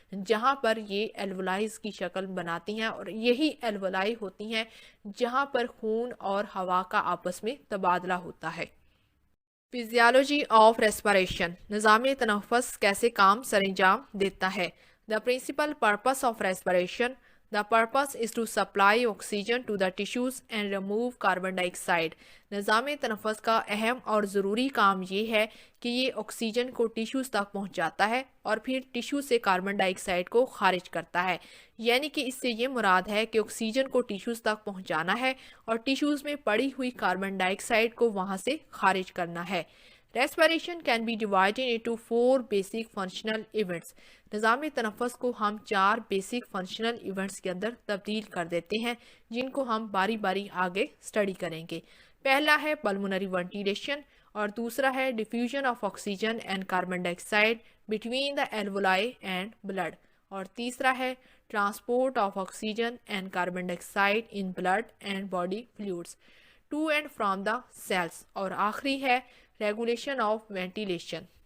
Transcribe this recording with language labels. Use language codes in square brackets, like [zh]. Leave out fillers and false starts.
[ur] جہاں پر یہ ایلوولائز کی شکل بناتی ہیں اور یہی ایلوولائی ہوتی ہیں جہاں پر خون اور ہوا کا آپس میں تبادلہ ہوتا ہے۔ فزیالوجی آف ریسپریشن، نظام تنفس کیسے کام سر انجام دیتا ہے۔ [en] The principal purpose of respiration, The purpose is to supply oxygen to the tissues and remove carbon dioxide. [ur] نظام تنفس کا اہم اور ضروری کام یہ ہے کہ یہ آکسیجن کو ٹیشوز تک پہنچاتا ہے اور پھر ٹیشو سے کاربن ڈائی آکسائڈ کو خارج کرتا ہے. یعنی کہ اس سے یہ مراد ہے کہ آکسیجن کو ٹیشوز تک پہنچانا ہے اور ٹیشوز میں پڑی ہوئی کاربن ڈائی آکسائڈ کو وہاں سے خارج کرنا ہے. [en] Respiration can be divided into 4 basic functional events. [ur] نظام تنفس کو ہم 4 بیسک فنکشنل ایونٹس کے اندر تبدیل کر دیتے ہیں جن کو ہم باری باری آگے اسٹڈی کریں گے. [en] پہلا ہے pulmonary ventilation [ur] اور دوسرا ہے [en] diffusion of oxygen and carbon dioxide between the alveoli and blood [ur] اور تیسرا ہے [en] transport of oxygen and carbon dioxide in blood and body fluids to and from the cells [ur] اور آخری ہے [en] Regulation of ventilation.